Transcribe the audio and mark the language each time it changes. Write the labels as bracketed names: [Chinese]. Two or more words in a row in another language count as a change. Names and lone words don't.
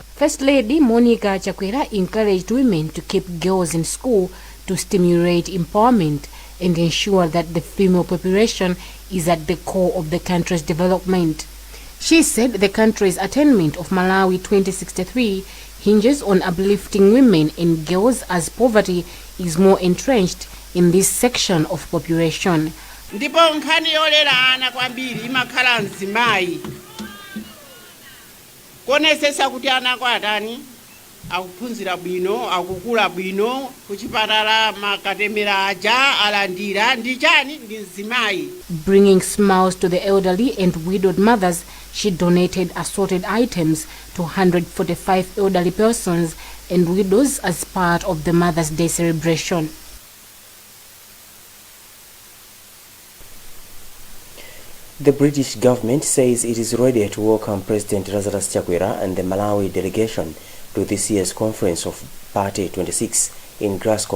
[English] First Lady Monica Chakwera encouraged women to keep girls in school to stimulate empowerment and ensure that the female population is at the core of the country's development. She said the country's attainment of Malawi 2063 hinges on uplifting women and girls, as poverty is more entrenched in this section of population. [Nyanja] Ndipo nkhani yolera ana kwambiri imakhala mzimayi kuonesesa kuti ana kwatani akuphunzira bwino, akukula bwino, kuchipatala makatemera aja alandira ndi chani ndi mzimayi. [English] Bringing smiles to the elderly and widowed mothers, she donated assorted items to 145 elderly persons and widows as part of the Mother's Day celebration. The British government says it is ready to welcome President Lazarus Chakwera and the Malawi delegation to this year's conference of Party 26 in Glasgow.